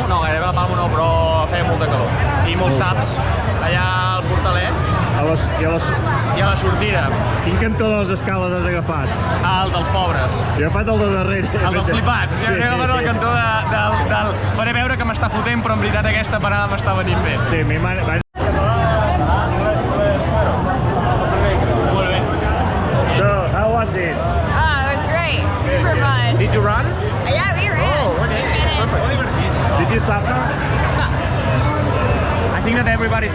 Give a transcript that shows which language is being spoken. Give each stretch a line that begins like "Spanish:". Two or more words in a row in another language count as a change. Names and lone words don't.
Catalan: No, gairebé la Palmo no, però feia molta calor. I molts taps allà al portalet I i a la sortida. Quin cantó de les escales has agafat? El dels pobres. He agafat el de darrere. El dels flipats. Sí. He agafat el cantó del... Faré veure que m'està fotent, però en veritat aquesta parada m'està venint bé. Sí, mi mare...
English: So, how was it? Oh, it was great. Super fun. Did you run? Yeah, we ran. We finished. Did you suffer? I think that everybody's suffering this A little race.